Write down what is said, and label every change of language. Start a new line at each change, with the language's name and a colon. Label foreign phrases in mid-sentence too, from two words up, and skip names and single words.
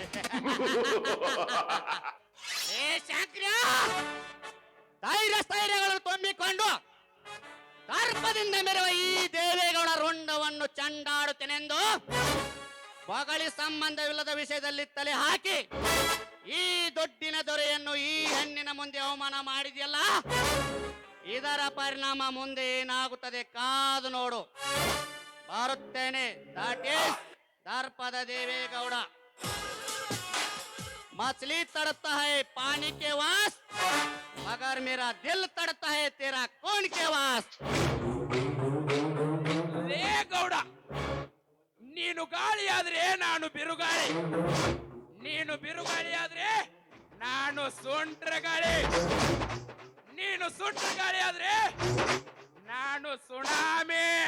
Kannada: ಏ ಶಂಕರ, ಧೈರ್ಯ ಸ್ಥೈರ್ಯಗಳನ್ನು ತುಂಬಿಕೊಂಡು ದರ್ಪದಿಂದ ಮೆರೆವ ಈ ದೇವೇಗೌಡ ರುಂಡವನ್ನು ಚಂಡಾಡುತ್ತೇನೆಂದು ಬಗಳಿ ಸಂಬಂಧವಿಲ್ಲದ ವಿಷಯದಲ್ಲಿ ತಲೆ ಹಾಕಿ ಈ ದೊಡ್ಡಿನ ದೊರೆಯನ್ನು ಈ ಹೆಣ್ಣಿನ ಮುಂದೆ ಅವಮಾನ ಮಾಡಿದೆಯಲ್ಲ, ಇದರ ಪರಿಣಾಮ ಮುಂದೆ ಏನಾಗುತ್ತದೆ ಕಾದು ನೋಡು. ಬರುತ್ತೇನೆ.
English: that is
Kannada: ದರ್ಪದ ದೇವೇಗೌಡ.
Hindi: मछली तड़पता है पानी के वास, मगर मेरा दिल तड़पता है तेरा कौन के वास.
Kannada: ಲೇ ಗೌಡ, ನೀನು ಗಾಳಿಯಾದ್ರೆ ನಾನು ಬಿರುಗಾಳಿ, ನೀನು ಬಿರುಗಾಳಿಯಾದ್ರೆ ನಾನು ಸುಂಟ್ರ ಗಾಳಿ, ನೀನು ಸುಂಟ್ರ ಗಾಳಿ ಆದ್ರೆ ನಾನು ಸುನಾಮಿ.